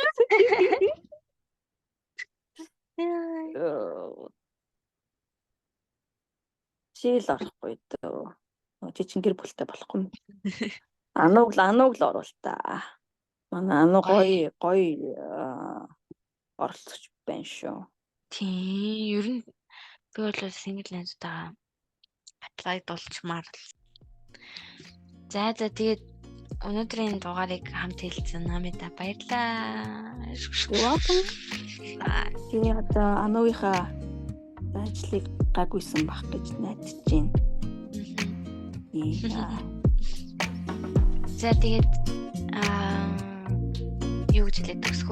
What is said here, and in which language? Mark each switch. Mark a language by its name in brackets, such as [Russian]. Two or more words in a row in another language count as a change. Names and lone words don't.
[Mongolian] Шил орохгүй дөө. Чи чин гэр бүлтэй болохгүй. Анууг л оруул та. Манай ануу гоё оролцож байна шүү. Тийм ер нь би бол [English] single lens- [Mongolian] таа apply дуулчмаар. За тэгээд өнөөдрийн дугаарыг хамт хэлсэн намайда баярлаа. Би одоо ануугийнхаа ажлыг гайгүйсэн бах гэж найдаж байна. За тэгээд юу гэж хэлээд төгсгөө?